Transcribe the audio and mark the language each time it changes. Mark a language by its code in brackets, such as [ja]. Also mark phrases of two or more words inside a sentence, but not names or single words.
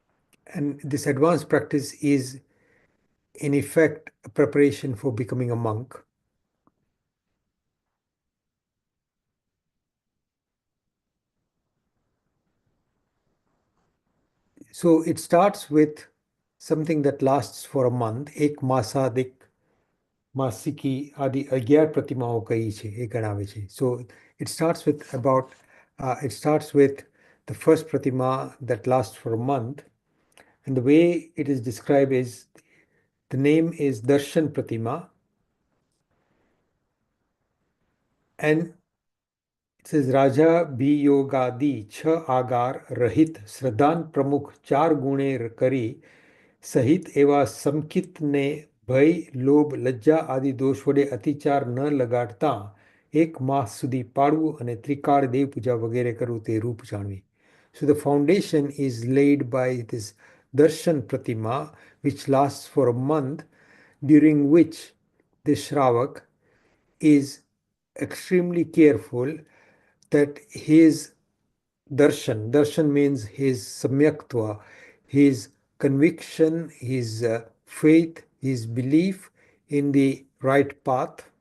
[en] And this advanced practice is in effect, a preparation for becoming a monk. So it starts with something that lasts for a month. [gu] એક માસાદિક માસિકી આદિ 11 પ્રતિમાઓ કઈ છે એ ગણાવે છે. [en] So it starts with the first pratima that lasts for a month, and the way it is described is the name is Darshan Pratima, and it says [gu] રાજા ભિયોગાદિ છ આગાર રહિત શ્રદ્ધાન પ્રમુખ ચાર ગુણે કરી સહિત એવા સમકિતને ભય લોભ લજ્જા આદિ દોષ વડે અતિચાર ન લગાડતા એક માસ સુધી પાળવું અને ત્રિકાળ દેવ પૂજા વગેરે કરવું તે રૂપ જાણવી. [en] So the foundation is laid by this darshan pratima, which lasts for a month, during which the Shravak is extremely careful that his darshan means his samyaktva, his conviction, his faith, his belief in the right path,